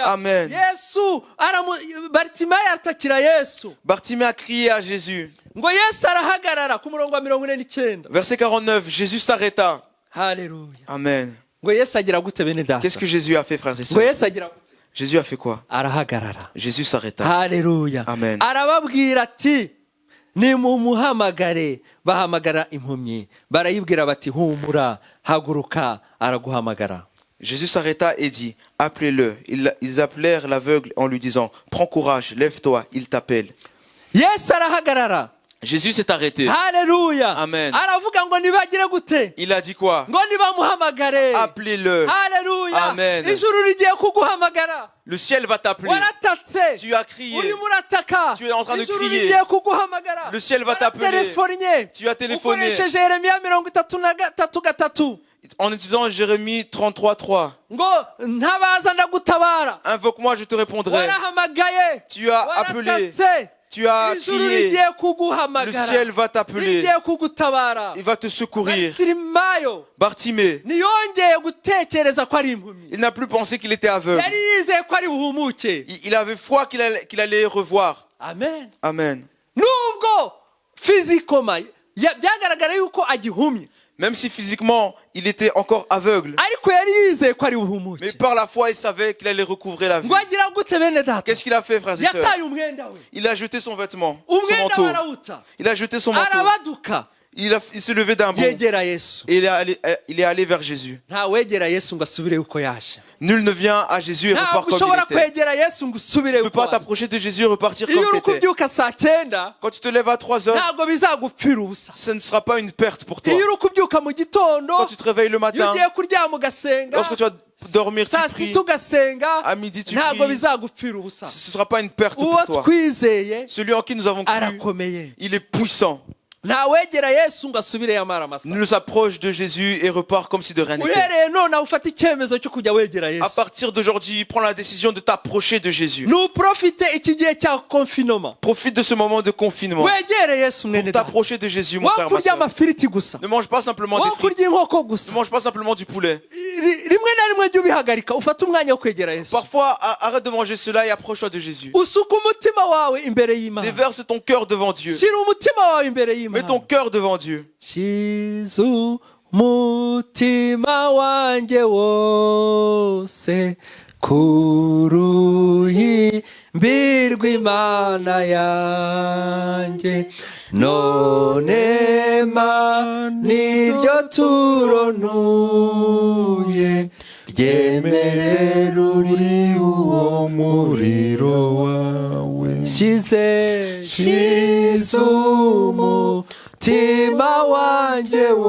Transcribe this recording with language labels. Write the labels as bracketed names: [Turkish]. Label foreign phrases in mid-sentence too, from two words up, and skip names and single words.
[French] Amen. Bartimée a crié à Jésus. Verset 49, Jésus s'arrêta. Alléluia. Amen. Qu'est-ce Qu'est-ce que Jésus a fait, frères et sœurs? Jésus a fait quoi? Jésus s'arrêta. [Kinyarwanda] Haleluya. Amen. Arababwira ati nimumuhamagare bahamagara impumyi barayibwira bati humura haguruka araguhamagara. [French] Jésus s'arrêta et dit, appelez-le. Ils appelèrent l'aveugle en lui disant, prends courage, lève-toi, il t'appelle. [Kinyarwanda] Yesu arahagarara. [French] Jésus s'est arrêté. [Kinyarwanda] Haleluya. Amen. Aravuga ngo nibagire gute? [French] Il a dit quoi? [Kinyarwanda] Ngo nibamuhamagare. [French] Appelez-le. [Kinyarwanda] Haleluya. Amen. Ijuru rigiye kuguhamagara. [French] Le ciel va t'appeler. [Kinyarwanda] Waratatse. [French] Tu as crié. [Kinyarwanda] Urimo urataka. [French] Tu es en train de [Kinyarwanda] Ijuru [French] crier. [Kinyarwanda] rigiye kuguhamagara. [French] Le ciel va t'appeler. [Kinyarwanda] Telefonye. [French] Tu as téléphoné. [Kinyarwanda] Ukoresheje Yeremiya 33:3. [French] En utilisant Jérémie 33:3. [Kinyarwanda] Ngo ntabaza ndagutabara. [French] Invoque-moi, je te répondrai. [Kinyarwanda] Warahamagaye. [French] Tu as appelé. [Kinyarwanda] Waratatse. [French] Tu as [Kinyarwanda] Ijuru [French] crié. [Kinyarwanda] rigiye [French] Le [Kinyarwanda] kuguhamagara. [French] ciel va t'appeler. [Kinyarwanda] Rigiye kugutabara. [French] Il va te secourir. [Kinyarwanda] Bartimayo [French] Bartimée, [Kinyarwanda] ntiyongeye gutekereza ko ari impumyi. [French] il n'a plus pensé qu'il était aveugle. [Kinyarwanda] Yari yizeye ko ari buhumuke. [French] Il avait foi qu'il allait revoir. Amen. Amen. [Kinyarwanda] Nubwo fizikoma byagaragara yuko agihumye. [French] Même si physiquement, il était encore aveugle. [Kinyarwanda] Ariko yari yizeye ko ari buhumuke. [French] Mais par la foi, il savait qu'il allait recouvrer la vie. [Kinyarwanda] Ngo agira gute bene data? [French] Qu'est-ce qu'il a fait, frères et sœurs? [Kinyarwanda] Yataye umwenda we. [French] Il a jeté son vêtement, son [Kinyarwanda] Umwenda [French] manteau. [Kinyarwanda] warawuta. [French] Il a jeté son manteau. [Kinyarwanda] Arabaduka. [French] Il s'est levé d'un bond. [Kinyarwanda] Yegera Yesu. [French] Et il est allé vers Jésus. [Kinyarwanda] Nta wegera Yesu ngo asubire uko yaje. [French] Nul ne vient à Jésus et repart [Kinyarwanda] Ntabwo [French] comme [Kinyarwanda] ushobora [French] il était. [Kinyarwanda] kwegera Yesu ngo usubire [French] Tu ne peux [Kinyarwanda] uko [French] pas [Kinyarwanda] waje. [French] t'approcher de Jésus et repartir [Kinyarwanda] Iyo [French] comme [Kinyarwanda] uri [French] tu étais. [Kinyarwanda] kubyuka saa 9 [French] Quand tu te lèves à 3 heures, [Kinyarwanda] ntabwo bizagupfira ubusa. [French] ce ne sera pas une perte pour toi. [Kinyarwanda] Iyo uri kubyuka mu gitondo [French] Quand tu te réveilles le [Kinyarwanda] iyo [French] matin, [Kinyarwanda] ugiye kuryama ugasenga [French] lorsque tu vas dormir, tu [Kinyarwanda] saa [French] pries. [Kinyarwanda] 6 ugasenga [French] À midi, tu [Kinyarwanda] ntabwo [French] pries. [Kinyarwanda] bizagupfira ubusa. [French] Ce ne sera pas une perte [Kinyarwanda] Uwo [French] pour toi. [Kinyarwanda] twizeye [French] Celui en qui nous avons cru, [Kinyarwanda] arakomeye. [French] il est puissant. [Kinyarwanda] ntawegera yesu ngo asubire yamara amasa [French] ne s'approche de Jésus et repart comme si de rien n'était. [Kinyarwanda] uhereye none ufata icyemezo cyo kujya wegera [French] À [Kinyarwanda] yesu [French] partir d'aujourd'hui, prends la décision de t'approcher de Jésus. [Kinyarwanda] nuprofite iki gihe cya konfinoma [French] Profite de ce moment de confinement [Kinyarwanda] wegere yesu mwene [French] pour [Kinyarwanda] data [French] t'approcher de Jésus, mon frère, ma [Kinyarwanda] wakurya [French] soeur. [Kinyarwanda] amafiriti gusa [French] Ne mange pas simplement des frites. [Kinyarwanda] wakurya inkoko [French] Ne [Kinyarwanda] gusa [French] mange pas simplement du poulet. [Kinyarwanda] rimwe na rimwe jya ubihagarika ufate umwanya wo kwegera yesu [French] Parfois, arrête de manger cela et approche-toi de Jésus. [Kinyarwanda] usuka umutima wawe imbere y'imana [French] Déverse ton cœur devant Dieu. [Kinyarwanda] shyira umutima wawe imbere [French] Mets ton [Kinyarwanda] y'imana [French] cœur devant Dieu. [Kinyarwanda] shize umutima wanjye wose kuruhimbi rw'imana yanjye none ma niryo turonuye ryemerera uri uwo muriro wawe shize umutima wanjye